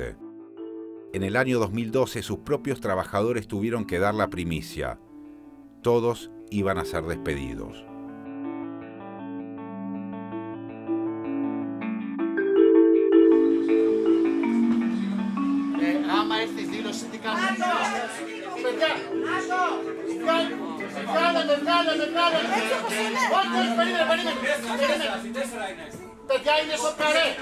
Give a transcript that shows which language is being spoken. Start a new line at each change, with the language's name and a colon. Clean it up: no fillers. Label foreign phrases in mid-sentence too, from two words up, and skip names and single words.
Spanish: En el año 2012 sus propios trabajadores tuvieron que dar la primicia. Todos iban a ser despedidos.
Greek: Άμα έρθει δήλωση, τι κάνουμε? Παιδιά! Βγάλε! Όχι, περίμενε. Παιδιά, είναι στο καρέ.